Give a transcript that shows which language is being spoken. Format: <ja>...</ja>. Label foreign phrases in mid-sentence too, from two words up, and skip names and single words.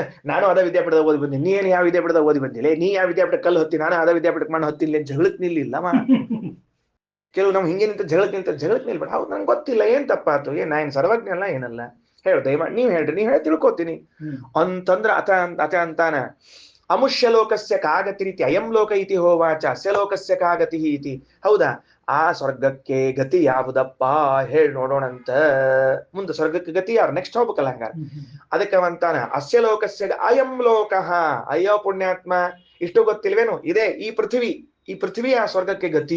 <kn>ನಾನು ಅದ ವಿದ್ಯಾಪೀಠದ ಓದಿ ಬಂದಿ, ನೀ ಏನ್ ಯಾವ ವಿದ್ಯಾಪೀಠದ ಓದಿ ಬಂದಿಲ್ಲ, ನೀ ಯಾವ ವಿದ್ಯಾಪೀಠ ಕಲ್ಲು ಹೊತ್ತಿ, ನಾನು ಅದ ವಿದ್ಯಾಪೀಠಕ್ಕೆ ಮಣ್ಣು ಹೊತ್ತಿಲ್ಲ, ಜಗಳಕ್ ನಿಲ್ಲಿಲ್ಲಮ್ಮ. ಕೆಲವು ನಮ್ ಹಿಂಗೆ ನಿಂತ ಜಗಳಕ್ ನಿಲ್ಬೇಡ. ಹೌದು ನಂಗೆ ಗೊತ್ತಿಲ್ಲ, ಏನ್ ತಪ್ಪಾತು, ನಾನು ಸರ್ವಜ್ಞ ಅಲ್ಲ ಏನಲ್ಲ, ಹೇಳು ದಯಮಾಡಿ ನೀವ್ ಹೇಳ್ರಿ, ನೀವ್ ಹೇಳಿ ತಿಳ್ಕೊತೀನಿ ಅಂತಂದ್ರ ಅತ ಅಂತಾನ.</kn> <sa>ಅಮುಷ್ಯ ಲೋಕಸ್ಯ ಕಾಗತಿ ರೀತಿ ಅಯಂ ಲೋಕ ಇತಿ ಹೋವಾಚ ಅಸ್ಯ ಲೋಕಸ್ಯ ಕಾಗತಿ ಇತಿ.</sa> <kn>ಹೌದಾ, ಆ ಸ್ವರ್ಗಕ್ಕೆ ಗತಿ ಯಾವುದಪ್ಪ ಹೇಳಿ ನೋಡೋಣಂತ. ಮುಂದೆ ಸ್ವರ್ಗಕ್ಕೆ ಗತಿ ಯಾರು? ನೆಕ್ಸ್ಟ್ ಹೋಗ್ಬೇಕಲ್ಲ ಹಂಗಾರ. ಅದಕ್ಕೆ ಅಂತಾನ</kn> <sa>ಅಸ್ಯ ಲೋಕಸ್ಯ ಅಯಂ ಲೋಕ.</sa> <kn>ಅಯ್ಯೋ ಪುಣ್ಯಾತ್ಮ, ಇಷ್ಟು ಗೊತ್ತಿಲ್ವೇನು? ಇದೇ ಈ ಪೃಥ್ವಿ ಆ ಸ್ವರ್ಗಕ್ಕೆ ಗತಿ.</kn>